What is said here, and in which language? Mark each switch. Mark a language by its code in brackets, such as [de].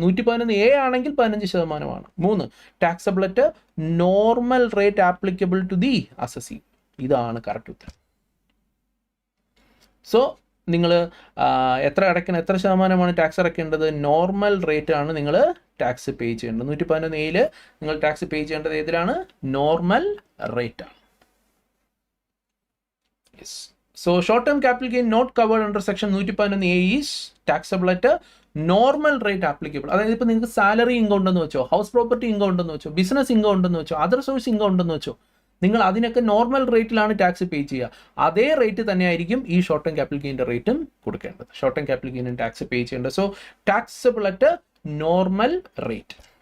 [en] 111A ആണെങ്കിൽ 15%. 3, taxable at normal rate applicable to the assessee. [ml] ഇതാണ് correct ഉത്തരം. So നിങ്ങൾ എത്ര അടയ്ക്കണം, എത്ര ശതമാനമാണ് ടാക്സ് അടയ്ക്കേണ്ടത്? നോർമൽ റേറ്റ് ആണ് നിങ്ങൾ ടാക്സ് പേ ചെയ്യേണ്ടത്. 111Aയിൽ നിങ്ങൾ ടാക്സ് പേ ചെയ്യേണ്ടത് ഏതിലാണ്? നോർമൽ റേറ്റ് ആണ്. [en] Yes. So short-term capital gain not covered under section 111A is taxable at a normal rate applicable. [ml] അതായത് ഇപ്പോൾ നിങ്ങൾക്ക് സാലറി ഇൻകം ഉണ്ടെന്ന് വെച്ചോ, ഹൗസ് പ്രോപ്പർട്ടി ഇൻകം ഉണ്ടെന്ന് വെച്ചോ, ബിസിനസ് ഇൻകം ഉണ്ടെന്ന് വെച്ചോ, അതർ സോഴ്സ് ഇൻകം ഉണ്ടെന്ന് വെച്ചോ, നിങ്ങൾ അതിനൊക്കെ നോർമൽ റേറ്റിലാണ് ടാക്സ് പേ ചെയ്യുക. അതേ റേറ്റ് തന്നെയായിരിക്കും ഈ ഷോർട്ട് ടേം ക്യാപിറ്റൽ ഗെയിൻ്റെ റേറ്റും കൊടുക്കേണ്ടത്. ഷോർട്ട് ടേം ക്യാപിറ്റൽ ഗെയിനും ടാക്സ് പേ ചെയ്യേണ്ടത്. [en] So taxable at normal rate.